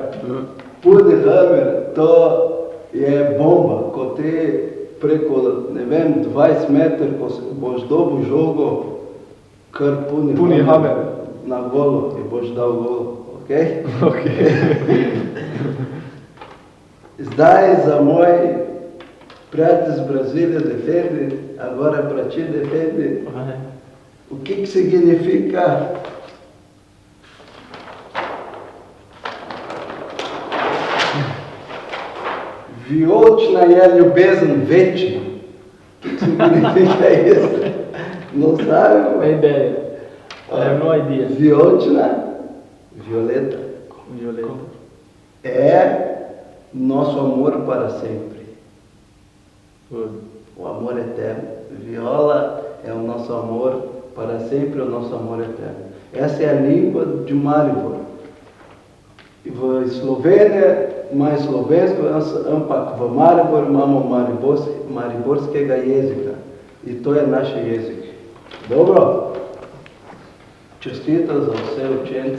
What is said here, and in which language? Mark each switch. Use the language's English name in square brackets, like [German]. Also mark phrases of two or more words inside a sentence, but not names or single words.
[Slovenian] Pudi Hammer, to je bomba, ko ti preko, ne vem, 20 metrov, ko boš dobil žogo, kar puni Hammer na golo in boš dal golo. Okay? Zdaj za moj prijatelj z Brazilije [Portuguese] defendi, agora para ti defendi, o que significa [Slovenian] vijolična je ljubezen večja. [Portuguese] O que significa isso? Não sabe? Ideia. [English] I have no idea. [Slovenian] Vijolična, violeta, [Portuguese] Violeta. é nosso amor para sempre. [English] Good. [Portuguese] O amor eterno. Viola é o nosso amor para sempre, o nosso amor eterno. Essa é a língua de Maribor. [Slovenian] V Sloveniji ima slovensko, ampak v Maribor imamo mariborskega jezika. In to je naš jezik. Dobro? Čestitam za vse učence.